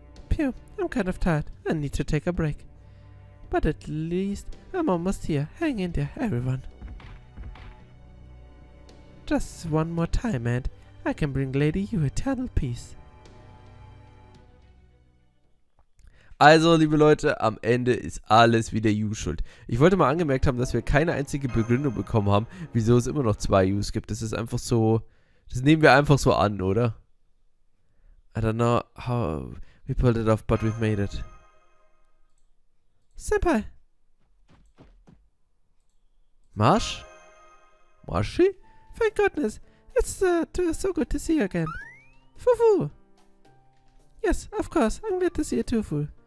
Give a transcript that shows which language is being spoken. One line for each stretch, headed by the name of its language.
English: Phew, I'm kind of tired. I need to take a break. But at least I'm almost here. Hang in there, everyone. Just one more time and I can bring Lady you eternal peace.
German: Also, liebe Leute, am Ende ist alles wieder Use schuld. Ich wollte mal angemerkt haben, dass wir keine einzige Begründung bekommen haben, wieso es immer noch 2 Use gibt. Das ist einfach so, das nehmen wir einfach so an, oder?
English: I don't know how we pulled it off, but we've made it. Senpai! Marsh? Marshy? Thank goodness! It's so good to see you again. Fufu! Yes, of course, I'm glad to see you too, Fu.